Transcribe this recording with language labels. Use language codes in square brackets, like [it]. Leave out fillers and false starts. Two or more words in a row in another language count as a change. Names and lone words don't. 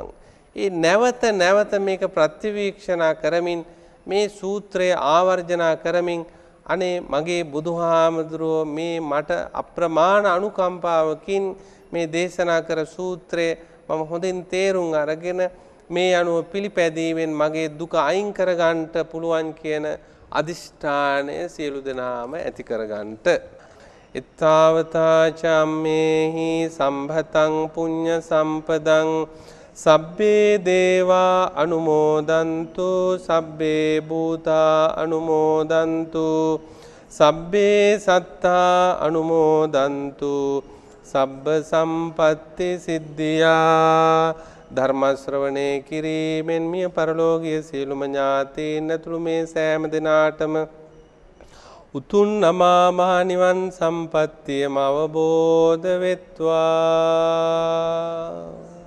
[si] ඒ නැවත නැවත මේක ප්‍රතිවීක්ෂණා කරමින් මේ සූත්‍රය ආවර්ජනා කරමින් අනේ මගේ බුදුහාමුදුරුවෝ මේ මට අප්‍රමාණ අනුකම්පාවකින් මේ දේශනා කර සූත්‍රය මම හොඳින් තේරුම් අරගෙන මේ අනුව පිළිපැදීමෙන් මගේ දුක අයින් කර ගන්නට පුළුවන් කියන අදිෂ්ඨානය සියලු දෙනාම ඇති කර ගන්නට. [pi] ittavata cammehi sambhatang punya sampadang sabbe deva anumodantu sabbe bhuta anumodantu sabbe satta anumodantu sabba sampatti siddhiya. [si] ධර්ම ශ්‍රවණේ කිරීමෙන් මිය පරලෝකීය සියලුම ඥාතීන් ඇතුළු මේ සෑම දිනාටම උතුම් අමා මහ නිවන් සම්පත්තියම අවබෝධ වෙත්වා.